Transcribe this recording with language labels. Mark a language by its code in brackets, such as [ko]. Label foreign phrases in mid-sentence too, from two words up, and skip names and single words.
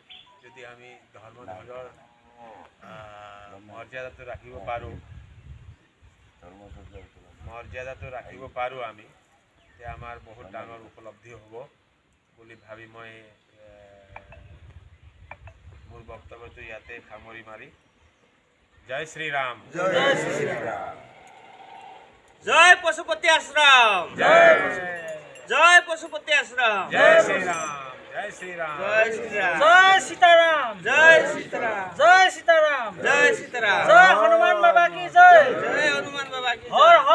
[as] যদি আমি ধৰ্মধ্বজৰ মৰ্যাদাটো ৰাখিব পাৰোঁ আমি, তেতিয়া আমাৰ বহুত ডাঙৰ উপলব্ধি হ'ব বুলি ভাবি মই মোৰ বক্তব্যটো ইয়াতে সামৰি মাৰি জয় শ্ৰীৰাম, জয় শ্ৰীৰাম, জয় পশুপতি আশ্ৰম, জয় পশুপতি আশ্ৰম, জয় শ্ৰীৰাম। জয় শ্রীরাম জয় শ্রীরাম জয় সীতারাম জয় সীতারাম জয় সীতারাম জয় সীতারাম [hi] জয় হনুমান বাবা কি জয় জয় হনুমান বাবা কি হর